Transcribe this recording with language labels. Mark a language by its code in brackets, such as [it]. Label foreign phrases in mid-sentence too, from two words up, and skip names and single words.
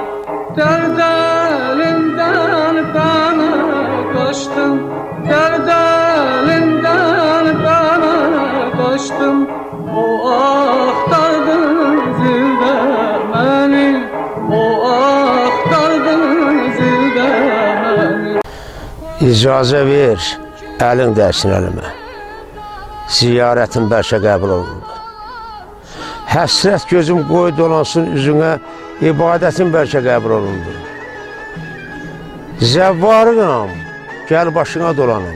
[tr] Derd elinden bana kaçtım, derd elinden bana kaçtım. O aktardı zilde beni, o aktardı zilde beni. [az] İcazə ver, əlin dərsin əlimə. Ziyarətin bəlkə qəbul olundu. Həsrət gözüm qoy dolansın üzünə, ibadətin bəlkə qəbul olundu. Zəvvarınam, gəl başına dolanım.